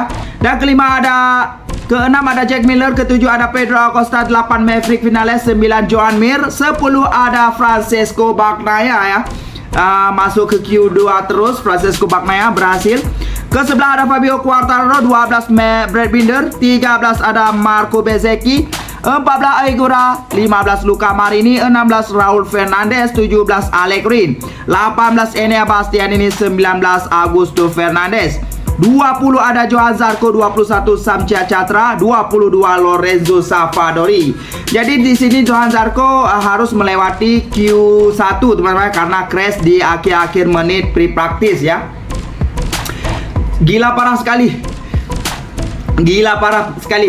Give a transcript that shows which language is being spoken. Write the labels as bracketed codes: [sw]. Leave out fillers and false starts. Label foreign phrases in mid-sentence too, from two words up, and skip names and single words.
[id] Dan keenam ada Jack Miller, ketujuh ada Pedro Acosta, 8 Maverick Vinales, 9 Joan Mir, 10 ada Francesco Bagnaia ya. Masuk ke Q2 terus, Francesco Bagnaia berhasil. Ke-11 ada Fabio Quartararo, 12 Brad Binder, 13 ada Marco Bezzecchi, 14 Oigura, 15 Luca Marini, 16 Raul Fernandez, 17 Alex Rin, 18 Enea Bastianini, 19 Augusto Fernandez, 20 ada Johann Zarco, 21 Sam Chatatra, 22 Lorenzo Savadori. Jadi di sini Johann Zarco harus melewati Q1 teman-teman, karena crash di akhir-akhir menit pre-practice ya. Gila parah sekali. Gila parah sekali.